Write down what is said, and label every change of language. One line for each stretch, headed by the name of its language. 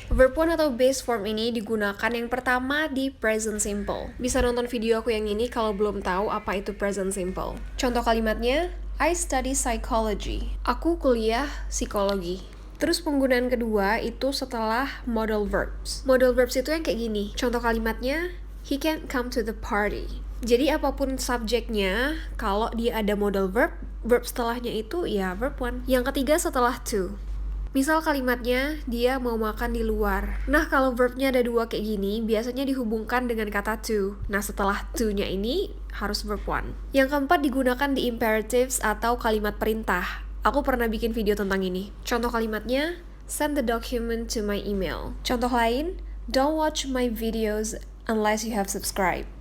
Indonesian: Verb 1 atau base form ini digunakan yang pertama di present simple. Bisa nonton video aku yang ini kalau belum tahu apa itu present simple. Contoh kalimatnya,
English: I study psychology.
Indonesian: Aku kuliah psikologi. Terus penggunaan kedua itu setelah modal verbs. Modal verbs itu yang kayak gini. Contoh kalimatnya,
English: he can't come to the party.
Indonesian: Jadi apapun subjeknya, kalau dia ada modal verb, verb setelahnya itu ya verb 1. Yang ketiga setelah to. Misal kalimatnya, dia mau makan di luar. Nah, kalau verbnya ada dua kayak gini, biasanya dihubungkan dengan kata to. Nah, setelah to-nya ini harus verb 1. Yang keempat digunakan di imperatives atau kalimat perintah. Aku pernah bikin video tentang ini. Contoh kalimatnya,
English: send the document to my email.
Indonesian: Contoh lain,
English: don't watch my videos unless you have subscribed.